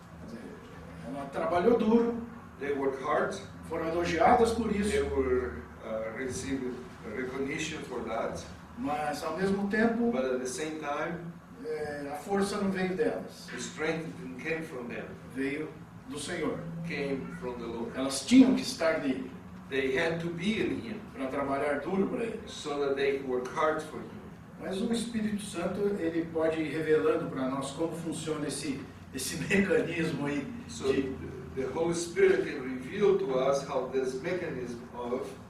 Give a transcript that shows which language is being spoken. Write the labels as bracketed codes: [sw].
[pt] Quer dizer, Ela trabalhou duro, [en] They worked hard. [pt] foram elogiadas por [en] They [pt] isso, [en] were received recognition for that. [pt] mas ao mesmo tempo [en] But at the same time, [pt] a força não veio delas, [en] the strength didn't came from them. [pt] veio do Senhor. [en] Came from the Lord. [pt] Elas tinham que estar nele [en] They had to be in Him [pt] para trabalhar duro para ele. [en] so that they could work hard for Him. [pt] Mas o Espírito Santo, ele pode ir revelando para nós como funciona esse mecanismo aí [en] So [pt] de, [en] the Holy Spirit can reveal to us how this mechanism of